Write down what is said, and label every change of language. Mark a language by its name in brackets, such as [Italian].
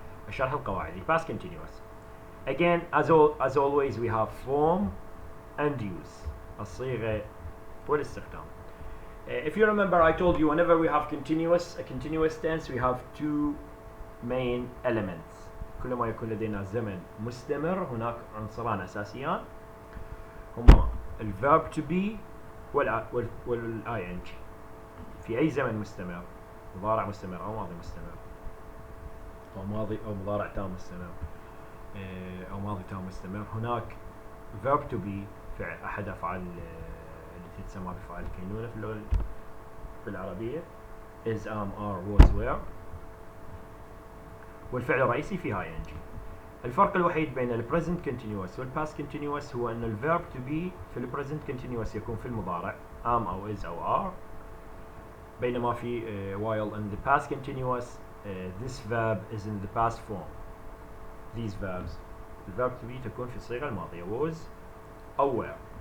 [Arabic] الشرح القواعدي [English] past continuous. Again, as always, we have form and use, [Arabic] الصيغة والاستخدام. [English] If you remember, I told you whenever we have a continuous tense, we have two main elements. [Arabic] كلما يكون لدينا زمن مستمر هناك عنصران أساسيان هما ال [English] verb to be [Arabic] والing. في أي زمن مستمر، مضارع مستمر أو ماضي مستمر أو ماضي أو مضارع تام مستمر أو ماضي تام مستمر، هناك verb to be فعل أحد أفعال التي تسمى بفعل الكينونة في اللغة بالعربية [English] is, am, are, was, were، [Arabic] والفعل الرئيسي فيها ing. الفرق الوحيد بين ال present continuous وال past continuous هو أن ال verb to be في ال present continuous يكون في المضارع am أو is أو are، بينما في [English] while in the past continuous this verb is in the past form. These verbs, the verb to be [Arabic] تكون في الصيغة الماضية [English] was أو were.